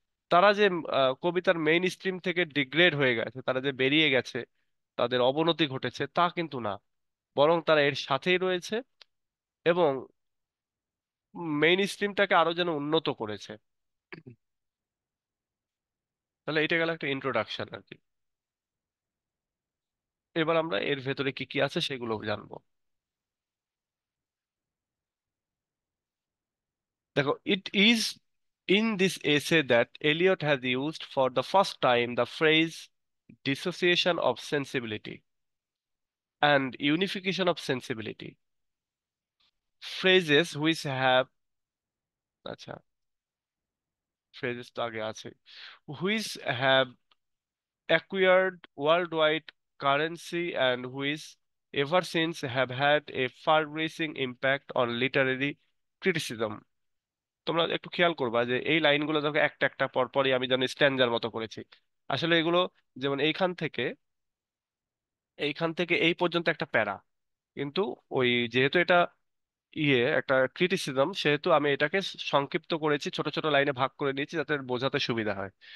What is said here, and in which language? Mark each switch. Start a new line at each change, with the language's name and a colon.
Bangla: তারা যে কবিতার মেইন স্ট্রিম থেকে ডিগ্রেড হয়ে গেছে, তারা যে বেরিয়ে গেছে, তাদের অবনতি ঘটেছে তা কিন্তু না, বরং তারা এর সাথেই রয়েছে, এবং মেইন স্ট্রিমটাকে আরো যেন উন্নত করেছে। তাহলে এটা গেল একটা ইন্ট্রোডাকশন আর কি। এবার আমরা এর ভেতরে কি কি আছে সেগুলো জানবো।
English: দেখো, it is in this essay that Eliot has used for the first time the phrase dissociation of sensibility and unification of sensibility, phrases which have, আচ্ছা, phrases
Bangla: তো আগে আছে,
English: which have acquired worldwide currency and which ever since have had a far-reaching impact on literary criticism.
Bangla: তোমরা একটু খেয়াল করবা যে এই লাইনগুলো দেখো একটা একটা পর পরই আমি যেন স্ট্যান্জার মতো করেছি। আসলে এগুলো যেমন এইখান থেকে এই পর্যন্ত একটা প্যারা, কিন্তু ওই যেহেতু এটা একটা ক্রিটিসিজম, সেহেতু আমি এটাকে সংক্ষিপ্ত করেছি, ছোট ছোট লাইনে ভাগ করে নিয়েছি যাতে বোঝাতে সুবিধা হয়।